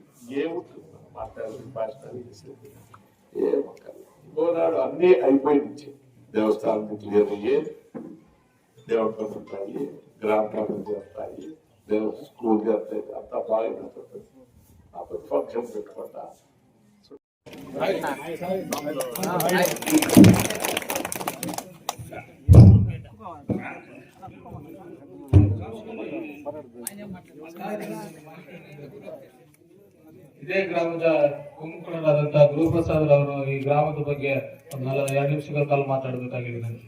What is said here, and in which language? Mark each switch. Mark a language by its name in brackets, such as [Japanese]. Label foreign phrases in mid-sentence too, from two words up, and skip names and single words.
[Telugu] ఏముంటుంది మనం మాట్లాడాలి, భాషణాలు చేసేది ఏమక్కర్లేదు. ఇంకోనాడు అన్నీ అయిపోయి నుంచి దేవస్థానం క్లియర్ అయ్యే, దేవుడి పనులు ఉంటాయి, గ్రామ పనులు చేస్తాయి, స్కూల్ చేస్తాయి, అంతా బాగా అప్పుడు ఫంక్షన్ పెట్టుకుంటా. [Kannada] ಇದೇ ಗ್ರಾಮದ ಕುಂಕುಳರಾದಂತ ಗುರುಪ್ರಸಾದ್ ಅವರು ಈ ಗ್ರಾಮದ ಬಗ್ಗೆ ಒಂದು 2 ನಿಮಿಷಗಳ ಕಾಲ ಮಾತಾಡಬೇಕಾಗಿದೆ.